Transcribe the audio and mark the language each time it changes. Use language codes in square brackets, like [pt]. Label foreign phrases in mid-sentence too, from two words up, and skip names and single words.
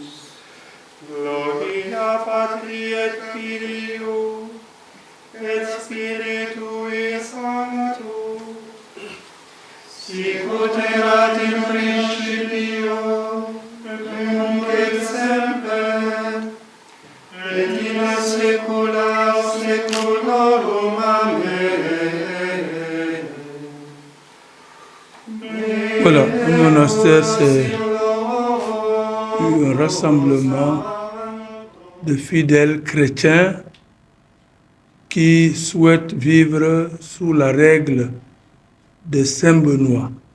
[la] Gloria Patri et Filio, et Spiritui Sancto, sicut erat in principio, nunc et semper, et in saecula saeculorum. Amen. [fr] Voilà, le monastère, c'est un rassemblement de fidèles chrétiens qui souhaitent vivre sous la règle de Saint-Benoît.